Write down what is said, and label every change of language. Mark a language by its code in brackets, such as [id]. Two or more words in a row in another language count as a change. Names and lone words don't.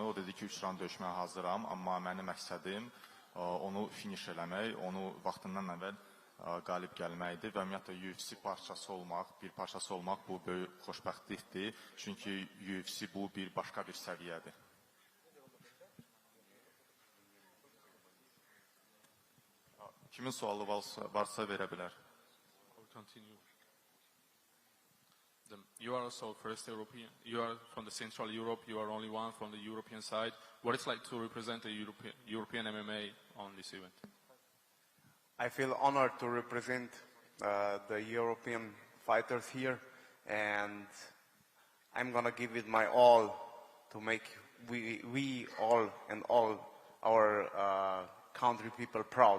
[az] O dedi ki, 3 round döyüşməyə hazıram, amma mənim məqsədim onu finish eləmək, onu vaxtından əvvəl qalib gəlməkdir və ümumiyyətlə UFC bir parçası olmaq bu böyük xoşbəxtlikdir. Çünki UFC bu başqa bir səviyyədir. Kimin sualı varsa verə bilər. [en] You are also first European. You are from the Central Europe. You are only one from the European side. What it's like to represent the European MMA on this event? I feel honored to represent the European fighters here, and I'm gonna give it my all to make we all and all our country people proud.